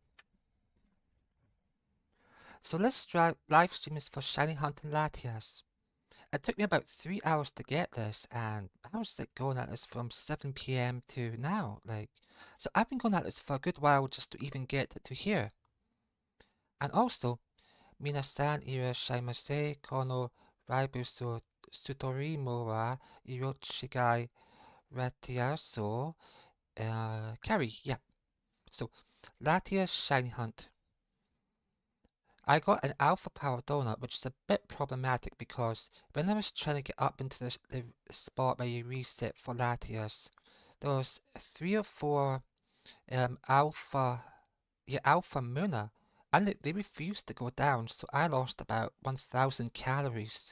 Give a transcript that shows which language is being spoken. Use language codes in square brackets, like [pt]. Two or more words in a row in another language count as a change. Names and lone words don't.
[en] So let's try live stream this for Shiny Hunt and Latias. It took me about 3 hours to get this, and how's it going at this from 7 p.m. to now? So I've been going at this for a good while just to even get to here. And also, [ja] 皆さんいらっしゃいませこのライブストリームは色違いラティアス狩り. Yeah. [en] So, Latias Shiny Hunt. I got an alpha power donut, which is a bit problematic because when I was trying to get up into the spot where you reset for Latias, there was 3 or 4 alpha Muna, and they refused to go down, so I lost about 1,000 calories.